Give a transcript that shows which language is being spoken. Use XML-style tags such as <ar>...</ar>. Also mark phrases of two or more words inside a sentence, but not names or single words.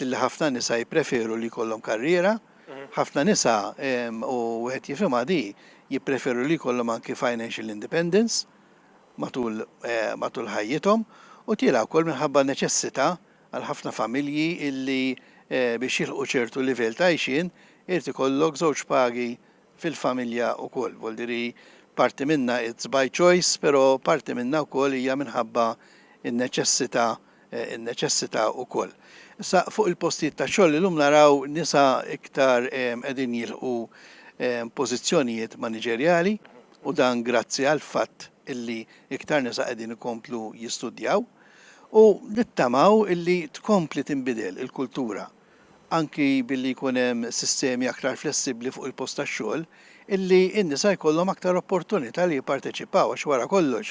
<mt>li ħafna nisa jippreferu li jkollhom karriera, ħafna nisa u wieħed jifhimha di jippreferu li jkollhom anke</mt> <en>financial independence</en> <mt>matul ħajjithom u tiela wkoll minħabba neċessità għal ħafna familji illi biex jilħqu ċertu livell ta' għajxin irid ikollok żewġ pagi fil-familja wkoll. Voldiri parti minna</mt> <en>it's by choice,</en> <mt>però parti minna wkoll hija minħabba in-neċessità wkoll. Issa fuq il-postijiet ta' xogħol illum naraw nisa iktar qegħdin jilħqu pożizzjonijiet maniġerjali u dan grazzi għal fatt illi iktar nisa qegħdin ikomplu jistudjaw u nittamaw illi tkompli tinbidel il-kultura anki billi jkun hemm sistemi aktar flessibbli fuq il-post tax-xogħol illi n-nisa jkollhom aktar opportunità li jipparteċipaw għax wara kollox.</mt>